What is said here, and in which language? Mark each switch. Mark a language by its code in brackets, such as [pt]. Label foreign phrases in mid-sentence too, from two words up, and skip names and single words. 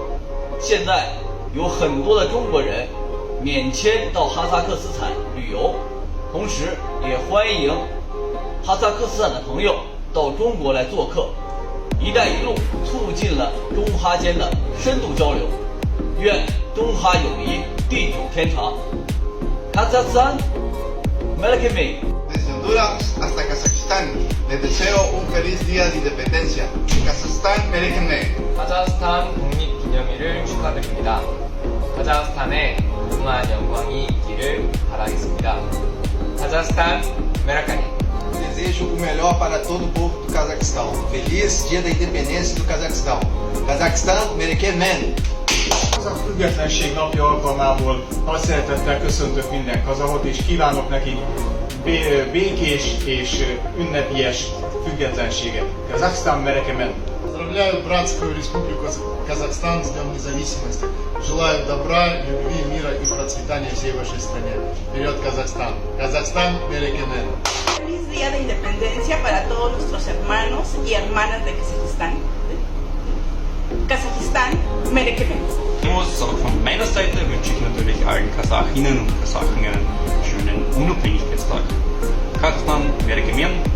[zh] 现在有很多的中国人免签到哈萨克斯坦旅游，同时也欢迎哈萨克斯坦的朋友到中国来做客。“一带一路”促进了中哈间的深度交流，愿中哈友谊地久天长。Kazakhstan, [kk] Melek Mey. [es] Desde Honduras hasta Kazajistán, les deseo un feliz día de independencia. Kazajstán, [kk] Melek Mey. [ko] 카자흐스탄 독립기념일을 축하드립니다. 카자흐스탄에 무궁한 영광이 있기를 바라겠습니다. [kk] 카자흐스탄, 메라카니. [pt] Desejo o melhor para todo o povo do Cazaquistão. Feliz Dia da Independência do Cazaquistão. [kk] Cazaquistán, Melek Mey. [hu] A függetlenség napja alkalmából nagy szeretettel köszöntök minden kazahot, és kívánok neki békés és ünnepélyes függetlenséget. [kk] Kazakhstan Merekemen. [ru] Поздравляю братскую республику Казахстан с Днем Независимости. Желаю добра, любви, мира и процветания всей вашей стране. Вперед, Казахстан! Казахстан, Мерекемен! [es] Feliz Día de Independencia para todos nuestros hermanos y hermanas de Kazajistán. [kk] Kasachstan, Merekemen. [de] Von meiner Seite wünsche ich natürlich allen Kasachinnen und Kasachen einen schönen Unabhängigkeitstag. [kk] Kasachstan, Merekemen.